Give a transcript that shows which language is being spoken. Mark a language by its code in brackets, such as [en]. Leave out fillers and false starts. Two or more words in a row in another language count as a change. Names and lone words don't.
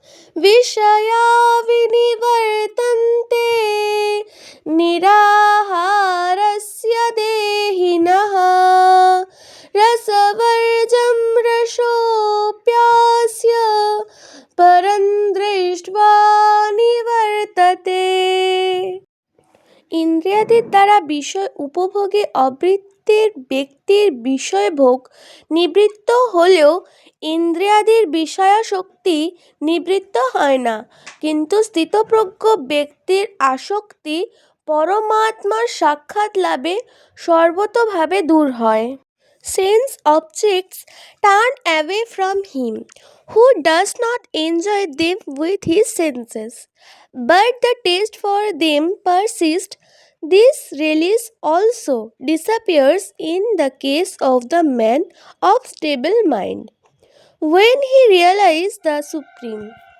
[sa] विषया विनिवर्तन्ते निराहारस्य देहिनः रसवर्जं रसोऽप्यास्य परं दृष्ट्वा निवर्तते। [bn] ইন্দ্রিয়াদির দ্বারা বিষয় উপভোগে অবৃত্তির ব্যক্তির বিষয়ভোগ নিবৃত্ত হলেও ইন্দ্রিয়াদির বিষয়াসক্তি নিবৃত্ত হয় না, কিন্তু স্থিতপ্রজ্ঞ ব্যক্তির আসক্তি পরমাত্মার সাক্ষাৎ লাভে সর্বতোভাবে দূর হয়। [en] Sense objects turn away from him who does not enjoy them with his senses, but the taste for them persists. This release also disappears in the case of the man of stable mind when he realizes the Supreme.